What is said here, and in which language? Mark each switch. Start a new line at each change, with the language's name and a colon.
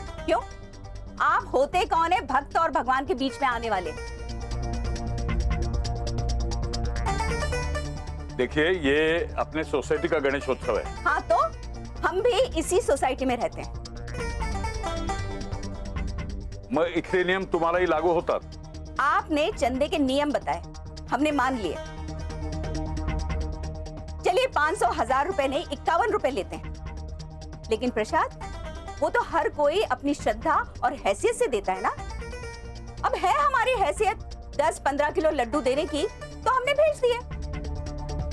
Hindi: क्यों? आप होते कौन है भक्त और भगवान के बीच में आने वाले? देखिए, ये अपने सोसाइटी का गणेशोत्सव है। हाँ तो हम भी इसी सोसाइटी में रहते हैं।
Marathi: मग इथले नियम तुम्हालाही लागू होतात?
Hindi: आपने चंदे के नियम बताए, हमने मान लिए। चलिए 500 1000 रुपए नहीं 51 रुपए लेते हैं, लेकिन प्रसाद वो तो हर कोई अपनी श्रद्धा और हैसियत से देता है ना। अब है हमारी हैसियत 10-15 किलो लड्डू देने की, तो हमने भेज दिए।